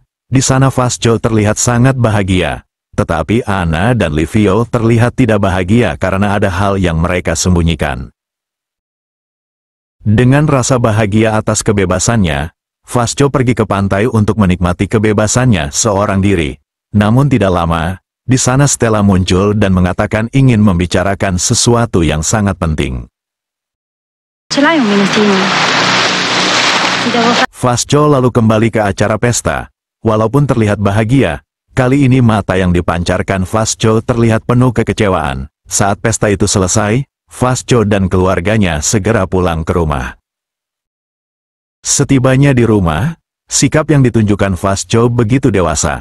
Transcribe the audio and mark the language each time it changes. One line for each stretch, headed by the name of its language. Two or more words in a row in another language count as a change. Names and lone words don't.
Indonesian: Di sana Vasco terlihat sangat bahagia, tetapi Anna dan Livio terlihat tidak bahagia karena ada hal yang mereka sembunyikan. Dengan rasa bahagia atas kebebasannya, Vasco pergi ke pantai untuk menikmati kebebasannya seorang diri. Namun tidak lama, di sana Stella muncul dan mengatakan ingin membicarakan sesuatu yang sangat penting.
Italian: Ce l'hai un minutino? Ti devo fare...
Indonesian: Vasco lalu kembali ke acara pesta. Walaupun terlihat bahagia, kali ini mata yang dipancarkan Vasco terlihat penuh kekecewaan. Saat pesta itu selesai, Vasco dan keluarganya segera pulang ke rumah. Setibanya di rumah, sikap yang ditunjukkan Vasco begitu dewasa.